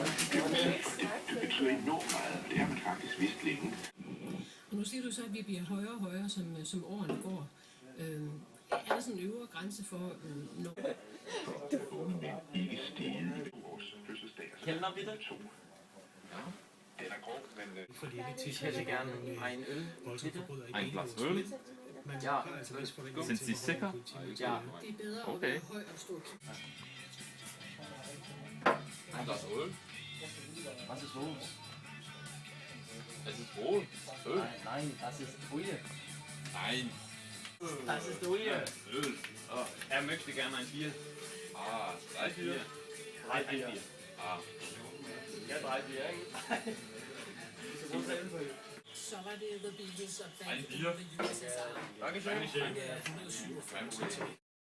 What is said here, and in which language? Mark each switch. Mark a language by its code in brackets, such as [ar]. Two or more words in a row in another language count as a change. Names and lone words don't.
[da] Det betyder enormt meget. Det har man faktisk vidst længe. Nu siger du så, at vi bliver højere og højere, som årene går. Er der sådan en øvre grænse for, når... Unge mænd ikke steget i 2 års fødselsdag. Kender vi det? 2. Ja, den er grov, men... For lille til [de] Ich hätte gerne ein Öl, bitte. Ein Glas Öl? Ja. Sind Sie sicher? Ja. [da] Det er bedre at Okay. være høj og stor. [de] Ein Glas Öl? Was ist los? Es ist wohl. Öl? Nein, das ist Brühe. Nein. Das ist Brühe. Öl. Oh. Er möchte gerne ein Bier. Ah, 3 Bier. Drei Ein Bier. Bier. Ah. Ja, 3 Bier, [da] ikke? Så var det The Beatles og [de] Ein [da] Back in [de] Bier. [da] the USSR. [de] Dankeschön. Ja, 147.